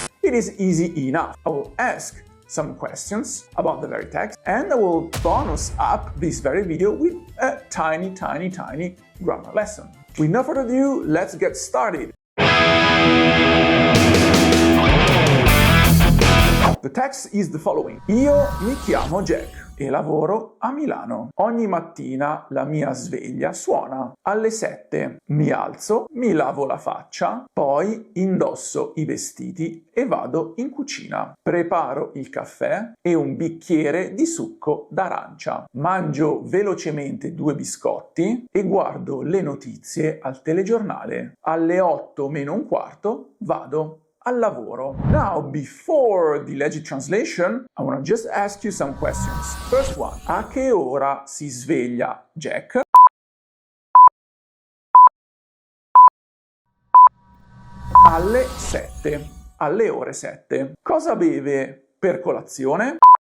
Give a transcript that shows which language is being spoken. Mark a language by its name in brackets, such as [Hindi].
[English] It is easy enough. I will ask some questions about the very text, and I will bonus up this very video with a tiny grammar lesson. With no further ado, let's get started. The text is the following. [Italian] Io mi chiamo Jack e lavoro a Milano. Ogni mattina la mia sveglia suona. Alle 7 mi alzo, mi lavo la faccia, poi indosso i vestiti e vado in cucina. Preparo il caffè e un bicchiere di succo d'arancia. Mangio velocemente 2 biscotti e guardo le notizie al telegiornale. Alle 8 meno un quarto vado al lavoro. [English] Now, before the legit translation, I want to just ask you some questions. First one, [Italian] a che ora si sveglia Jack? Alle 7, alle ore 7. Cosa beve per colazione?